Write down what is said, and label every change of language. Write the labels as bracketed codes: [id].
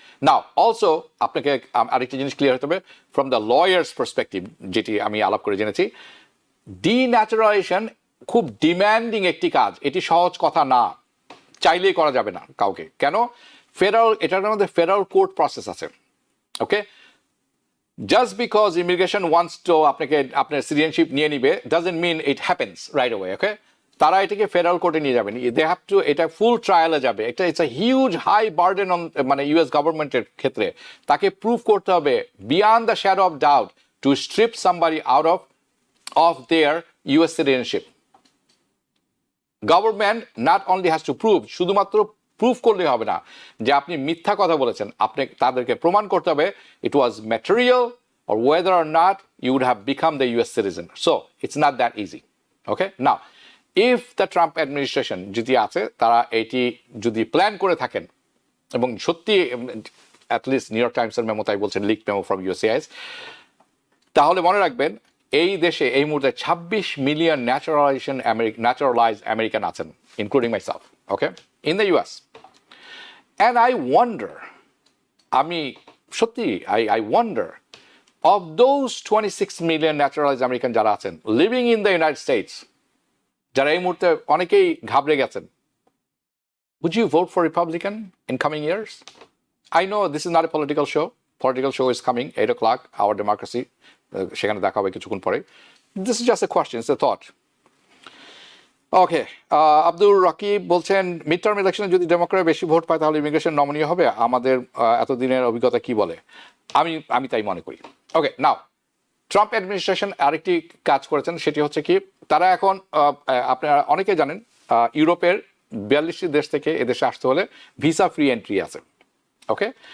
[bn] নাও also আপনাকে আরেকটি জিনিস ক্লিয়ার হতে হবে [en] from the lawyers perspective, [bn] যেটি আমি আলাপ করে জেনেছি, ডিন্যাচারালাইজেশন খুব ডিম্যান্ডিং একটি কাজ, এটি সহজ কথা না, চাইলেই করা যাবে না কাউকে। কেন? ফেডারেল, এটার মধ্যে ফেডারেল কোর্ট প্রসেস আছে, ওকে। [en] Just because immigration wants to [bn] আপনাকে আপনার সিটিজেনশিপ নিয়ে নিবে [en] doesn't mean it happens right away, okay? [bn] তারা এটাকে ফেডারেল কোর্টে নিয়ে যাবেন, [en] they have to, [bn] এটা ফুল ট্রায়ালে যাবে, এটা [en] it's a huge high burden on [bn] মানে ইউএস গভর্নমেন্টের ক্ষেত্রে। তাকে প্রুভ করতে হবে [en] Beyond the shadow of doubt to strip somebody out of their US citizenship. Government not only has to prove, [bn] শুধুমাত্র প্রুফ করলে হবে না যে আপনি মিথ্যা কথা বলেছেন, আপনি তাদেরকে প্রমাণ করতে হবে [en] It was material or whether or not you would have become the US citizen. So it's not that easy, okay? Now if the Trump administration [bn] যদি আছে, তারা এটি যদি প্ল্যান করে থাকেন এবং সত্যি অ্যাটলিস্ট নিউ ইয়র্ক টাইমসের মেমো তাই বলছেন, লিক মেমো ফ্রম USCIS, তাহলে মনে রাখবেন এই দেশে এই মুহূর্তে 26 মিলিয়ন ন্যাচারালাইজড আমেরিকান আছেন, including myself, okay, [en] in the US. And I wonder, [bn] আমি সত্যি [en] I wonder, of those 26 million naturalized American [bn] যারা আছেন [en] living in the United States, [bn] যারা এই মুহূর্তে অনেকেই ঘাবড়ে গেছেন, [en] would you vote for Republican in coming years? I know this is not a political show. Political show is coming 8 o'clock, Our Democracy, [bn] সেখানে দেখা হবে কিছুক্ষণ পরে। [en] This is just a question, it's a thought. [bn] ওকে, আব্দুর রকিব বলছেন mid term ইলেকশনে যদি Democrat বেশি vote পায় তাহলে ইমিগ্রেশন নমনীয় হবে, আমাদের এতদিনের অভিজ্ঞতা কি বলে? আমি তাই মনে করি। ওকে, নাও ট্রাম্প অ্যাডমিনিস্ট্রেশন আরেকটি কাজ করেছেন, সেটি হচ্ছে কি, তারা এখন আপনারা অনেকে জানেন ইউরোপের 42টি দেশ থেকে এদেশে আসতে হলে ভিসা ফ্রি এন্ট্রি আছে, ওকে।